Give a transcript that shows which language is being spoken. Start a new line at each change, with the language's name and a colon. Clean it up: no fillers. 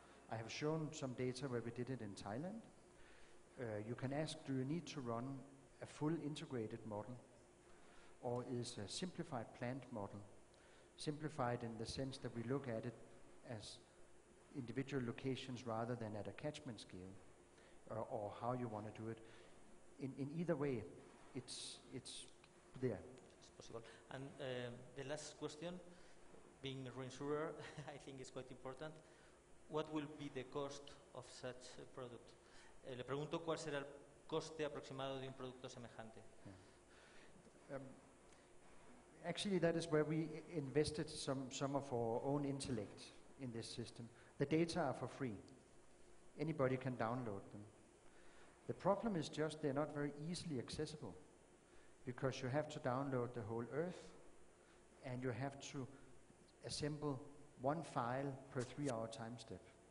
English: I have shown some data where we did it in Thailand. You can ask, do you need to run a full integrated model, or is a simplified plant model, simplified in the sense that we look at it as individual locations rather than at a catchment scale, or how you want to do it. In either way, it's there. It's possible. And the last question, being a reinsurer, I think is quite important. What will be the cost of such a product?
Spanish: Le pregunto cuál será el coste aproximado de un producto semejante.
English: Yeah. Actually, that is where we invested some of our own intellect in this system. The data are for free. Anybody can download them. The problem is just they're not very easily accessible, because you have to download the whole Earth, and you have to assemble one file per 3-hour time step.